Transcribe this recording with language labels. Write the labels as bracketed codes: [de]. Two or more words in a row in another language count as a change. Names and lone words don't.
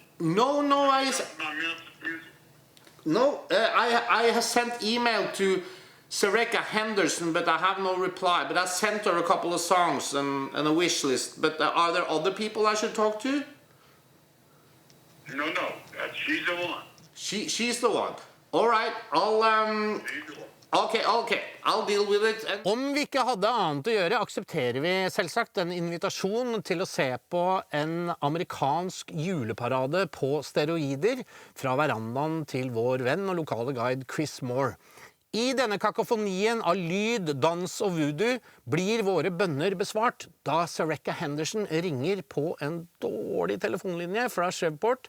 [en] I have sent email to Hendersen, but I have no reply. But I sent her a couple of songs and a wish list. But are there other people I should talk to? No. She's the one. She's the one. All right. Okay. I'll deal with it. [no] Om vi ikke hadde annet å gjøre, aksepterer vi selvsagt en invitasjon til å se på en amerikansk juleparade på steroider fra verandaen til vår venn og lokale guide Chris Moore. I denne kakofonien av lyd, dans og voodoo blir våre bønner besvart da Hendersen ringer på en dårlig telefonlinje fra Shreveport.